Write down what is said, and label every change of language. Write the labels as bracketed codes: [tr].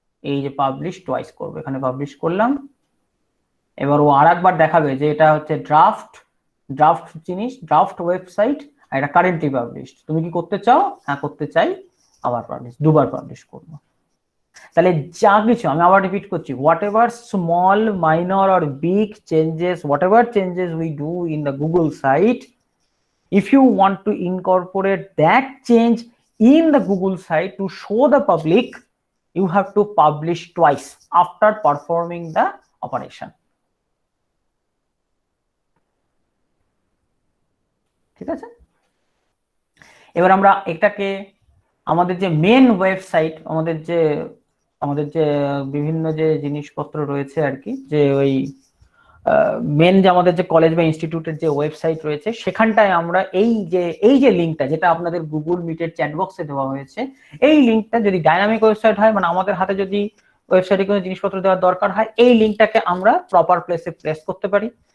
[bn] এই যে publish twice করবো, এখানে পাবলিশ করলাম। এবার ও আরেকবার দেখাবে যে এটা হচ্ছে ড্রাফট, ড্রাফট জিনিস, ড্রাফট ওয়েবসাইট, আর এটা কারেন্টলি পাবলিশড। তুমি কি করতে চাও? হ্যাঁ করতে চাই, আবার পাবলিশ, দুবার পাবলিশ করবো। তাহলে যা কিছু, আমি আবার রিপিট করছি, [en] Whatever small, minor or big changes, whatever changes we do in the Google site, if you want to incorporate that change in the Google site to show the public, you have to publish twice after performing the operation. [bn] ঠিক আছে, এবার আমরা এটাকে আমাদের যে main website, আমাদের যে বিভিন্ন যে জিনিসপত্র রয়েছে আর কি, যে ওই মেন যে আমাদের যে কলেজ বা ইনস্টিটিউটের যে ওয়েবসাইট রয়েছে, সেখানটায় আমরা এই যে লিঙ্কটা, যেটা আপনাদের গুগল মিটের চ্যাট বক্সে দেওয়া হয়েছে, এই লিঙ্কটা যদি ডাইনামিক ওয়েবসাইট হয়, মানে আমাদের হাতে যদি ওয়েবসাইটে কোনো জিনিসপত্র দেওয়ার দরকার হয়, এই লিঙ্কটাকে আমরা প্রপার প্লেসে প্লেস করতে পারি।